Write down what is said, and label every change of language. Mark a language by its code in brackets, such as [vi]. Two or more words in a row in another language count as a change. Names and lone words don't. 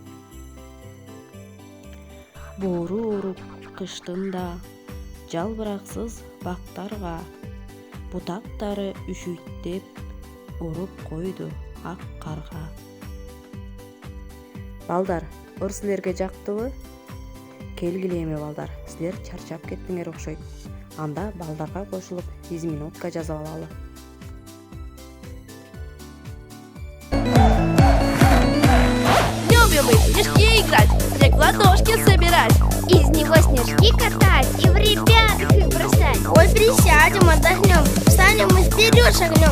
[ky] Боору уруп кыштында, жалбыраксыз бактарга, бутактары үшүйтеп, уруп койду ак карга. Балдар, ыр силерге жактыбы? Келгиле эми балдар, силер чарчап кеттиңер окшойт. Анда балдарга кошулуп изминутка жазып алалы. [ru] Любим мы в снежки играть, снег в ладошки собирать, из него снежки катать и в ребят их бросать. Ой, присядем, отдохнем, встанем мы вперед шагнем.